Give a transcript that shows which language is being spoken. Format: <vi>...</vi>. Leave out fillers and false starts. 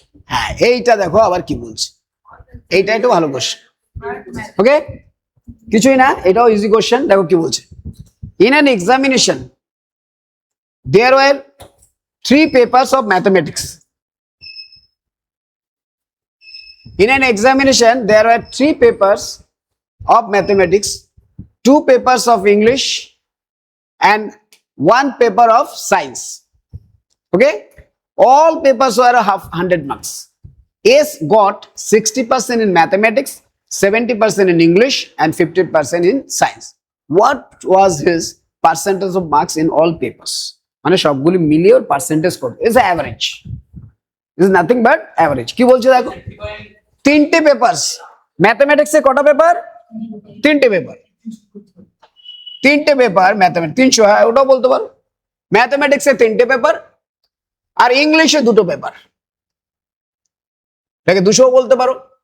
<bn>হ্যাঁ এইটা দেখো আবার কি বলছে, এইটা একটু ভালো কোশ্চেন।</bn> <en>okay,</en> <bn>কিছুই না, এটাও ইজি কোশ্চেন। দেখো কি বলছে,</bn> <en>In an examination there were 3 papers of mathematics. In an examination there were 3 papers of mathematics, 2 papers of English and 1 paper of science. Okay, all papers were 100 marks. S got 60% in mathematics, 70% in English and 50% in science. What was his percentage of marks in all papers?</en> <bn>মানে সবগুলি মিলিয়ে ওর percentage কত,</bn> <en>Is average, is nothing but average.</en> <bn>কি বলছে দেখো, 3টে papers, ম্যাথমেটিক্সে কটা paper 3টে পেপার, 3টে পেপার ম্যাথমেটিক্স 300, হ্যাঁ ওটাও বলতে পারো। ম্যাথমেটিক্সে 3টে পেপার আর ইংলিশে 2টো পেপার, এটাকে 200 বলতে পারো।</bn>